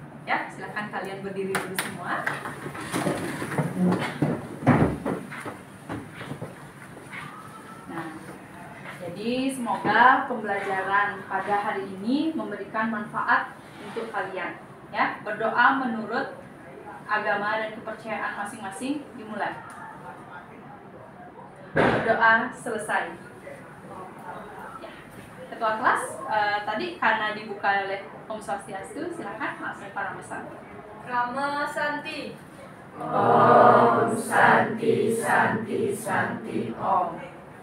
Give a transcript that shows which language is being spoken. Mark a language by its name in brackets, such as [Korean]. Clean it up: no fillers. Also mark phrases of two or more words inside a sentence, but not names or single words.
[Indonesian] Ya, silakan kalian berdiri dulu semua. Nah, jadi semoga pembelajaran pada hari ini memberikan manfaat untuk kalian. Ya, berdoa menurut agama dan kepercayaan masing-masing dimulai. Berdoa selesai. Ya. Ketua kelas tadi karena dibuka oleh [Sanskrit] ॐ स्वस्त्यस्तु, [Indonesian] silakan langsung para pesan. [Sanskrit] राम शान्ति. ॐ शान्ति शान्ति शान्ति ॐ.